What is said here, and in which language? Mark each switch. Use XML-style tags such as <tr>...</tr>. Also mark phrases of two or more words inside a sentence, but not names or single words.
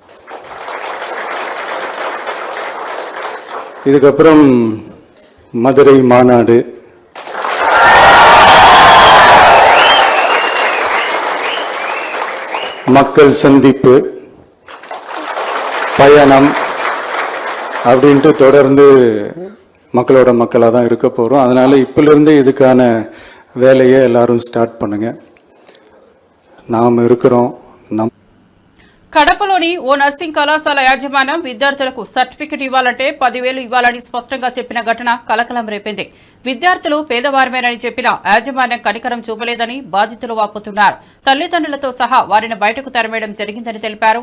<ta>இதுக்கப்புறம் மதுரை மாநாடு, மக்கள் சந்திப்பு, பயணம் அப்படின்ட்டு தொடர்ந்து மக்களோட மக்களாக தான் இருக்க போகிறோம். அதனால இப்பிலிருந்து இதுக்கான வேலையை எல்லாரும் స్టార్ట్ பண்ணுங்க. நாம் இருக்கிறோம்.</ta> <te>కడపలోని ఓ నర్సింగ్ కళాశాల యాజమాన్యం విద్యార్థులకు సర్టిఫికెట్ ఇవ్వాలంటే 10,000 ఇవ్వాలని స్పష్టంగా చెప్పిన ఘటన కలకలం రేపింది. విద్యార్థులు పేదవారమేనని చెప్పిన యాజమాన్యం కనికరం చూపలేదని బాధితులు వాపోతున్నారు. తల్లిదండ్రులతో సహా వారిని బయటకు తరిమేయడం జరిగిందని తెలిపారు.</te>